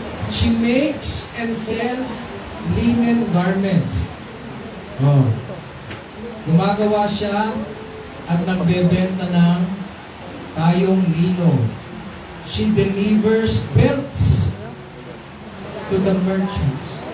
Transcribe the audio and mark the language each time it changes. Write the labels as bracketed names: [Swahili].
[English] she makes and sells linen garments. Oh. [Filipino] Gumagawa siya at nagbebenta ng tayong lino. [English] She delivers belts to the merchants.